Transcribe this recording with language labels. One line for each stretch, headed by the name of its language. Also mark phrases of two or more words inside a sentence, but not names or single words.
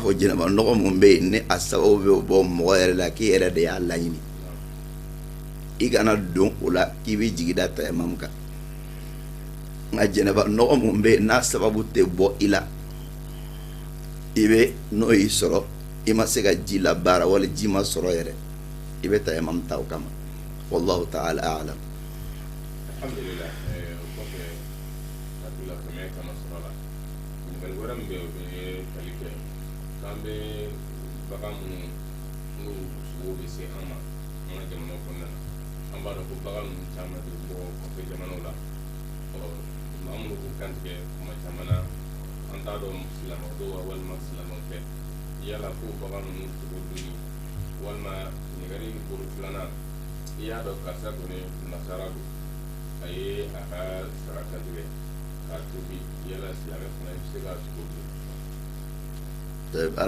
Bambara: fɔ jɛnɛba nɔgɔ mun bɛ yen ni a sababu bɛ bɔ mɔgɔ yɛrɛ la k'i yɛrɛ de y'a laɲini i kana don o la k'i bɛ jigi da tayamamu kan nka jɛnɛba nɔgɔ mun bɛ yen n'a sababu tɛ bɔ i la i bɛ n'o y'i sɔrɔ i ma se ka ji la baara wali ji ma sɔrɔ yɛrɛ i bɛ tayamamu ta o kama
Arabic: والله تعالى أعلم.
Bambara: Alhamdulillah kɔfɛ hakilila fɛnɛ kama sɔrɔ la ɲininkali wɛrɛ min bɛ yen o bɛ tali kɛ k'an bɛ bagan minnu n'u sogo bɛ se an ma an ka jamana kɔnɔna na an b'a dɔn ko bagan ninnu caman bɛ bɔ kɔfɛ jamanaw la maa minnu b'u kantigɛ kuma caman na an t'a dɔn silamɛw don wa walima silamɛw tɛ yala ko bagan ninnu sogo dunni walima ɲininkali bolo filanan i y'a dɔn karisa kɔni nasara don a ye a ka saraka tigɛ k'a tobi yala silamɛ fana bɛ se k'a sogo dun.